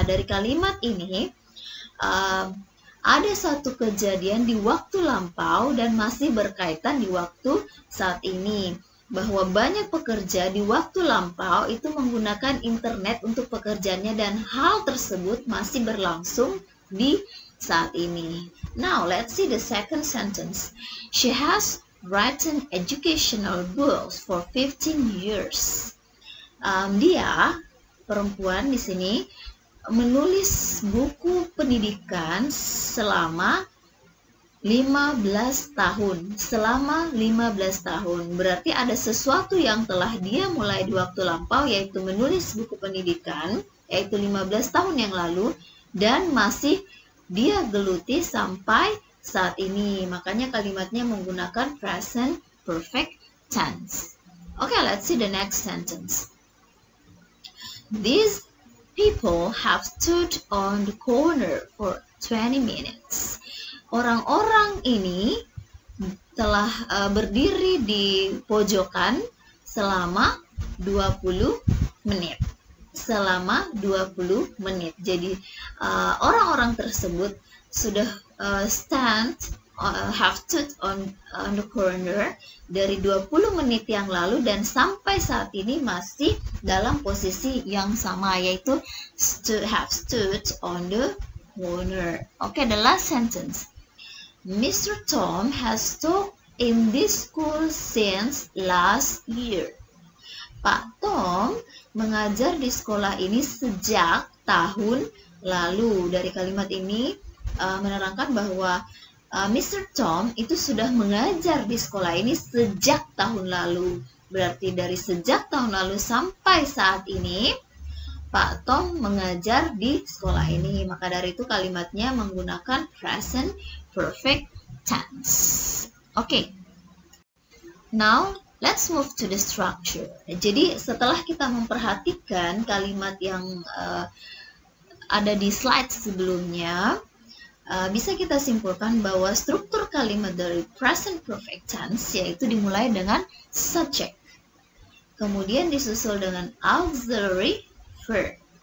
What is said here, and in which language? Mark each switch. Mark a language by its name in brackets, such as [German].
[Indonesian] Dari kalimat ini ada satu kejadian di waktu lampau dan masih berkaitan di waktu saat ini. Bahwa banyak pekerja di waktu lampau itu menggunakan internet untuk pekerjaannya dan hal tersebut masih berlangsung di saat ini. [English] Now, let's see the second sentence. She has written educational books for 15 years. [Indonesian] Dia, perempuan di sini, menulis buku pendidikan selama 15 tahun. Selama 15 tahun. Berarti ada sesuatu yang telah dia mulai di waktu lampau, yaitu menulis buku pendidikan, yaitu 15 tahun yang lalu, dan masih dia geluti sampai saat ini. Makanya kalimatnya menggunakan present perfect tense. [English] Okay, let's see the next sentence. These people have stood on the corner for 20 minutes. [Indonesian] Orang-orang ini telah berdiri di pojokan selama 20 menit. Selama 20 menit. Jadi orang-orang tersebut sudah [English] have stood on the corner [Indonesian] dari 20 menit yang lalu dan sampai saat ini masih dalam posisi yang sama, yaitu [English] have stood on the corner. Okay, the last sentence. Mr. Tom has taught in this school since last year. [Indonesian] Pak Tom mengajar di sekolah ini sejak tahun lalu. Dari kalimat ini menerangkan bahwa Mr. Tom itu sudah mengajar di sekolah ini sejak tahun lalu. Berarti dari sejak tahun lalu sampai saat ini Pak Tom mengajar di sekolah ini. Maka dari itu kalimatnya menggunakan present perfect tense. [English] Okay. Now, let's move to the structure. [Indonesian] Jadi, setelah kita memperhatikan kalimat yang ada di slide sebelumnya, bisa kita simpulkan bahwa struktur kalimat dari present perfect tense yaitu dimulai dengan subject. Kemudian disusul dengan auxiliary verb.